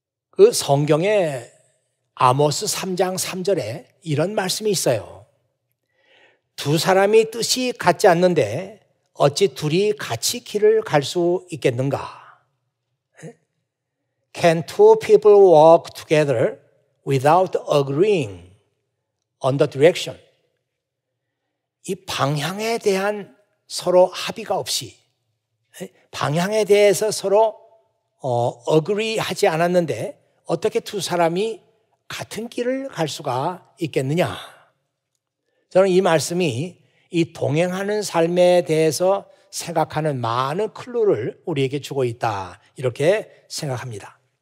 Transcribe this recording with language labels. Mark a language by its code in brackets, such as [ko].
[ko] 그 성경에 아모스 3장 3절에 이런 말씀이 있어요. 두 사람이 뜻이 같지 않는데 어찌 둘이 같이 길을 갈 수 있겠는가? [en] Can two people walk together without agreeing on the direction? [ko] 이 방향에 대한 서로 합의가 없이, 방향에 대해서 서로 agree 하지 않았는데 어떻게 두 사람이 같은 길을 갈 수가 있겠느냐? 저는 이 말씀이 이 동행하는 삶에 대해서 생각하는 많은 클루를 우리에게 주고 있다, 이렇게 생각합니다.